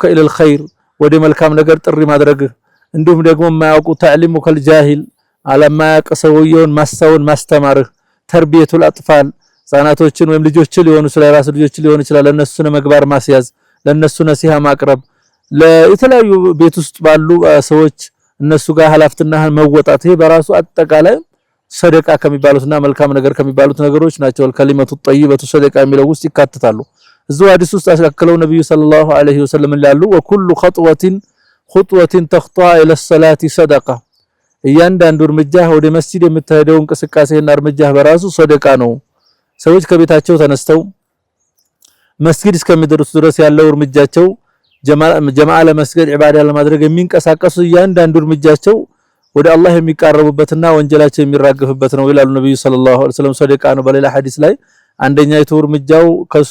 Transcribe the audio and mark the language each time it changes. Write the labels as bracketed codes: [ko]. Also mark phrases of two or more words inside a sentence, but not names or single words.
[ar] إلى الخير [am] ወደ መልካም ነገር ጥሪ ማድረግህ እንዲሁም ደግሞ የማያውቁ [ar] تعليمك الجاهل [am] አለማያውቅ ሰውየውን ማስተማርህ [ar] تربية الأطفال [am] ህፃናቶችን ወይም ልጆችን ሊሆኑ ይችላል ራስ ልጆችን ሊሆኑ ይችላል ለነሱ መግባር ማስያዝ ለነሱ ነሲሃ ማቅረብ ለተለያዩ ቤት ውስጥ ባሉ ሰዎች እነሱ ጋር ኃላፊነትን መወጣት ይሄ በራሱ አጠቃላይ ሰደቃ ከሚባሉትና መልካም ነገር ከሚባሉት ነገሮች ናቸው። [ar] الكلمة الطيبة [am] ሰደቃ የሚለው ውስጥ ይካተታሉ። እዚህ ሐዲስ ውስጥ አስከለው ነብዩ [ar] صلى الله عليه وسلم [am] ይላሉ [ar] وكل خطوة تخطى إلى الصلاة صدقة [am] እያንዳንዱ እርምጃ ወደ መስጂድ የምትሄደው እንቅስቃሴና እርምጃ በራሱ ሰደቃ ነው። ሰዎች ከቤታቸው ተነስተው መስጊድ እስከሚደርሱ ድረስ ያለው እርምጃቸው ጀማዓ ለመስገድ ኢባዳ ለማድረግ የሚንቀሳቀሱ እያንዳንዱ እርምጃቸው ወደ አላህ የሚቃረቡበትና ወንጀላቸው የሚራገፍበት ነው ይላሉ ነብዩ [ar] صلى الله عليه وسلم። [am] ሰደቃ ነው። በሌላ ሐዲስ ላይ አንደኛይቱ እርምጃው ከሱ